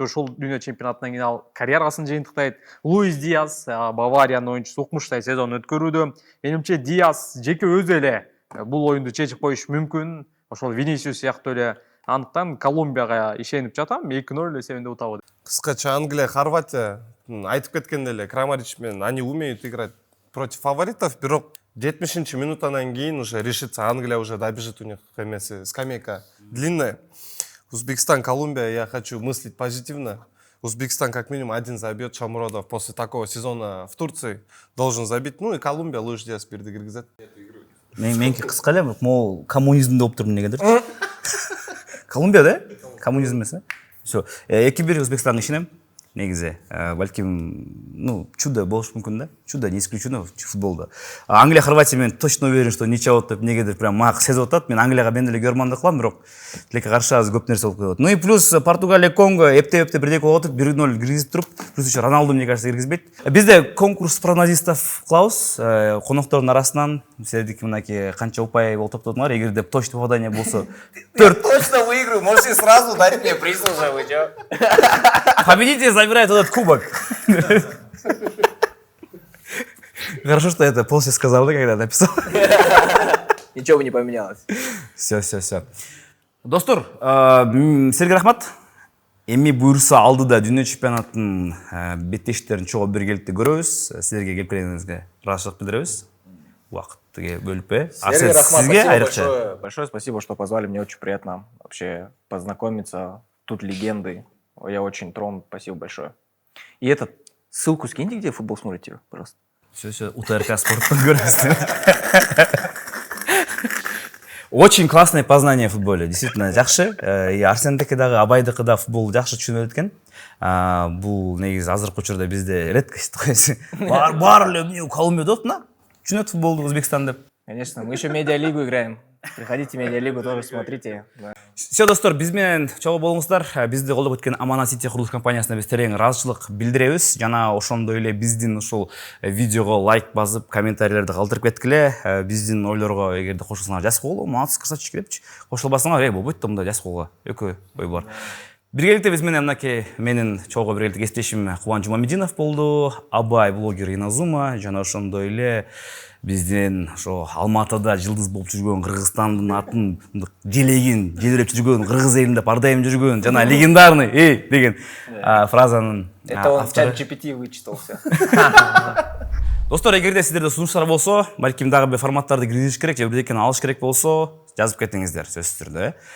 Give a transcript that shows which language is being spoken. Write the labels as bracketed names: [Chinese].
[Kyrgyz] Ушул дүйнө чемпионатынан кийин ал карьерасын жыйынтыктайт. Луис Диас, Бавариянын оюнчусу, укмуштай сезон өткөрүүдө. Менимче Диас жеке өзү эле бул оюнду чечип коюшу мүмкүн. Ошол Винисиус сыяктуу эле Андыктан Колумбияга ишенип жатам, 2-0 эсебинде утабы. Кыскача Англия, Хорватия айтып кеткендей эле Крамарич менен [Russian] они умеют играть против фаворитов, [Kyrgyz] бирок 70-минутанан кийин [Russian] уже решится. Англия уже добежит, у них скамейка длинная. Узбекистан, Колумбия, я хочу мыслить позитивно. Узбекистан как минимум 1 забьет, Шамуродов после такого сезона в Турции должен забить. [Kyrgyz] Ну и Колумбия Луис Диас бирди киргизет. Меники кыска эле, могу коммунизм деп турдум негедир. Колумбияда коммунизм эмес. Все. 2-1 Узбекистанга ишенем. Негизи, балким, чудо болушу мүмкүн да. Чудо не исключено в футболда. Англия, Хорватия мен [Russian] точно уверен, что ниче [Kyrgyz] болот деп негедир прям мага сезип атат. Мен Англияга мен деле көрмандык кылам, бирок тилекке каршы азыр көп нерсе болуп кетет. [Russian] Ну и плюс [Kyrgyz] Португалия, Конго эптеп бирдеке болуп атып, 1-0 киргизип туруп, [Russian] плюс еще [Kyrgyz] Роналду [Russian] мне кажется [Kyrgyz] киргизбейт. Бизде [Russian] конкурс прогнозистов [Kyrgyz] кылабыз. Коноктордун арасынан силердики мынакей канча упай болуп топтодуңар, эгерде [Russian] точно попадание [Kyrgyz] болсо 4 [Russian] Точно выиграю, можете сразу дать мне приз уже, вы чё? победитель забирает этот кубок. Хорошо, что это полностью сказал, да, когда написал. Ничего бы не поменялось. [Kyrgyz] Все. Достор, силерге рахмат. Эми буйруса алдыда дүйнө чемпионаттын беттештерин чогуу биргеликте көрөбүз. Силерге келип келгениңизге ыраазычылык билдиребиз. Убакытты бөлүп. Сергей Рахмат, Сизге [Russian] спасибо [Kyrgyz] айрыкча. [Russian] большое спасибо, что позвали. Мне очень приятно вообще познакомиться. Тут легенды. Я очень тронут. Спасибо большое. И ссылку скиньте, где футбол смотрите, пожалуйста. [Kyrgyz] Все, УТРК спорттон көрөбүз. [Russian] Очень классное познание в футболе, действительно жакшы. [Kyrgyz] И Арсендеки дагы, Абайдыкы да футбол жакшы түшүнөт экен. Бул негизи азыркы учурда бизде редкость койсу. Бар эле эмне Колумбияда отуна? Түшүнөт футболду Өзбекстан деп. [Russian] Конечно, мы еще медиалигу играем. Приходите в медиалигу, тоже смотрите. Да. [Kyrgyz] Все, достор, биз менен чогуу болуңуздар. Бизди колдоп өткөн Аманат Сити курулуш компаниясына биз терең ыраазычылык билдиребиз. Жана ошондой эле биздин ушул видеого лайк басып, комментарийлерди калтырып кеткиле. Биздин ойлорго эгерде кошулсаңар жазып койгула, [Russian] молодцы, красавчики [Kyrgyz] депчи. Кошулбасаңар, болбойт да мындай жазып койгула. Экөө ой бар. Биргеликте биз менен мынакей менин чогуу биргеликте кесиптешим Кубан Жумамединов болду, Абай блогер Иназума, жана ошондой эле биздин ошо Алматыда жылдыз болуп жүргөн, Кыргызстандын атын желегин, желелеп жүргөн, кыргыз элинде ар дайым жүргөн жана легендарный деген фразанын [Russian] Это он в чат GPT вычитался. [Kyrgyz] Достор, эгерде сиздерде сунуштар болсо, балким дагы бир форматтарды киргизиш керек, же бирдекени алыш керек болсо, жазып кетиңиздер сөзсүз түрдө.